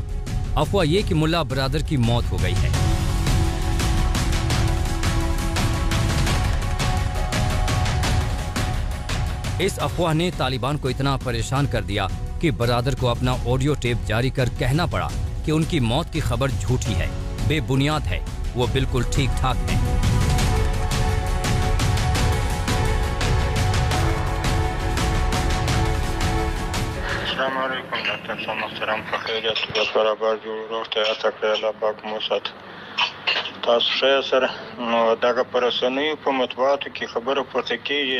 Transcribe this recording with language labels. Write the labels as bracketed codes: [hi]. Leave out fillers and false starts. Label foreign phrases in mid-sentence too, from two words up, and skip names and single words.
[hi] अफवाह ये कि मुल्ला बिरादर की मौत हो गई है। इस अफवाह ने तालिबान को इतना परेशान कर दिया कि बिरादर को अपना ऑडियो टेप जारी कर कहना पड़ा कि उनकी मौत की खबर झूठी है, बेबुनियाद है, वो बिल्कुल ठीक ठाक है। [ps] تاسو ښه سره نو دغه پرسنوي په مطبوعاتو کې خبره پورته کېږي.